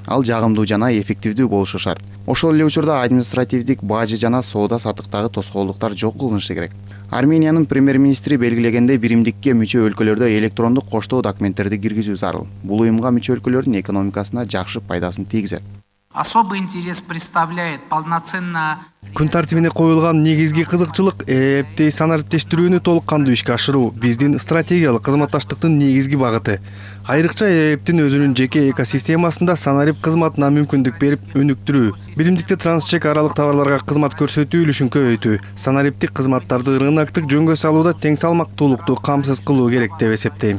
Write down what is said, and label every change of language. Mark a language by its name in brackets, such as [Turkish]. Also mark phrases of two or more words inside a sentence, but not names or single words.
[Kyrgyz] Ал жагымдуу жана эффективдүү болушу шарт. Ошол эле учурда административдик бажы жана соода саттыктагы тоскоолдуктар жок кылынышы керек. Армениянын премьер-министри белгилегендей, биримдикке мүчө өлкөлөрдө электрондук коштоо документтерди киргизүү зарыл. Бул уюмга мүчө өлкөлөрдүн экономикасына жакшы пайдасын тийгизет. [Russian] Особый интерес представляет полноценно. [Kyrgyz] Күн тартибине коюлган негизги кызыкчылык ЭАЭПти санариптештирүүнү толук кандуу ишке ашыруу биздин стратегиялык кызматташтыктын негизги багыты. Айрыкча ЭАЭПтин өзүнүн жеке экосистемасында санарип кызматына мүмкүндүк берип өнүктүрүү, биримдикте трансчек аралык товарларга кызмат көрсөтүү үлүшүн көбөйтүү, санариптик кызматтарды рыноктук жөнгө салууда тең салмактуулукту камсыз кылуу керек деп эсептейм.